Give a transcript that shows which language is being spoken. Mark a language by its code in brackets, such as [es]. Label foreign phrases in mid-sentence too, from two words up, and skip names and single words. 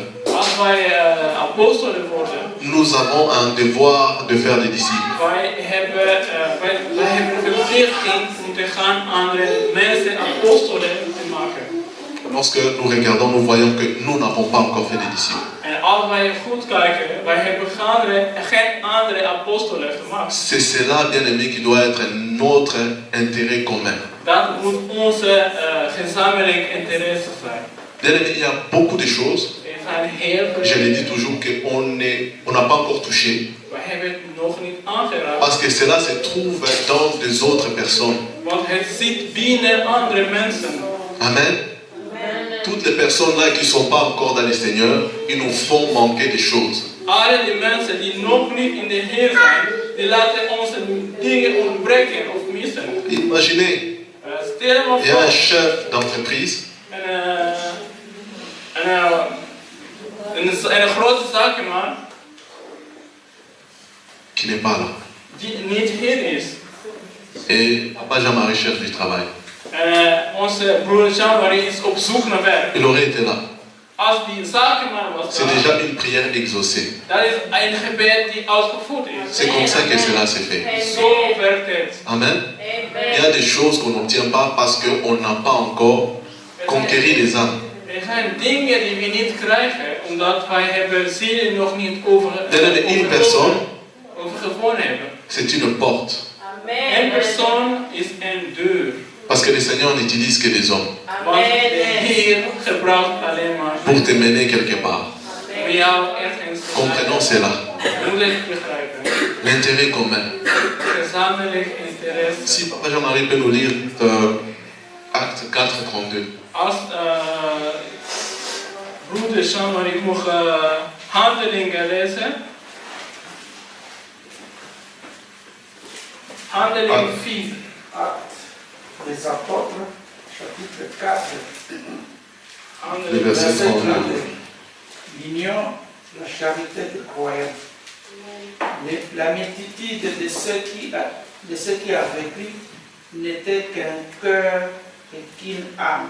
[nl] Als wij apostelen worden, [fr] nous avons un devoir de faire des disciples. [nl] wij hebben de verplichting om te gaan andere mensen apostelen te maken. [fr] Lorsque nous regardons, nous voyons que nous n'avons pas encore fait des disciples. [nl] En als wij goed kijken, wij hebben geen andere apostelen gemaakt. [fr] C'est cela, bien aimé, qui doit être notre intérêt commun. [nl] Dat moet onze gezamenlijk interesse zijn. [fr] Bien aimé, il y a beaucoup de choses. [nl] Er zijn heel veel. [fr] Je le dis toujours qu'on n'a pas encore touché. [nl] Wij hebben het nog niet aangeraakt. [fr] Parce que cela se trouve dans des autres personnes. [nl] Want het zit binnen andere mensen. Amen. [fr] Toutes les personnes là qui ne sont pas encore dans le Seigneur, ils nous font manquer des choses. [nl] Alle die mensen die nog niet in de Heer zijn, die laten ons dingen ontbreken of missen. [fr] Imaginez, [nl] Stel je [fr] il y a un [nl] voor, [fr] chef d'entreprise [nl] een grote zakenman [fr] qui n'est pas là. [nl] die niet hier is. [fr] Et Papa Jean-Marie cherche du travail. [nl] Onze broer Jean-Marie is op zoek naar werk. [fr] Il aurait été là. [nl] Als die zakenman was [fr] C'est [nl] daar, [fr] déjà une prière exaucée. [nl] dat is een gebed die uitgevoerd is. [fr] C'est comme ça que cela s'est fait. [nl] Zo werkt het. Amen. [fr] Il y a des choses qu'on n'obtient pas parce qu'on n'a pas encore conquéri les âmes. [nl] Er zijn dingen die we niet krijgen, omdat wij hebben zielen nog niet [fr] Une personne, [nl] overgewonnen hebben. [fr] c'est une porte. [nl] Een persoon is een deur. [fr] Parce que le Seigneur n'utilise que des hommes [nl] Want de Heer gebruikt alleen maar [fr] pour te mener quelque part. [nl] om jou ergens te [fr] Comprenons cela. [nl] Je moet het begrijpen. [fr] L'intérêt commun. [nl] Gezamenlijk interesse. [fr] Si Papa Jean-Marie peut nous lire Acte 4, 32. [nl] Als broeder Jean-Marie mocht handelingen lezen. Handelingen 4. [fr] Actes des apôtres, chapitre 4, Le verset 32. l'union, la charité des croyants. La multitude de ceux qui avaient cru n'était qu'un cœur et qu'une âme.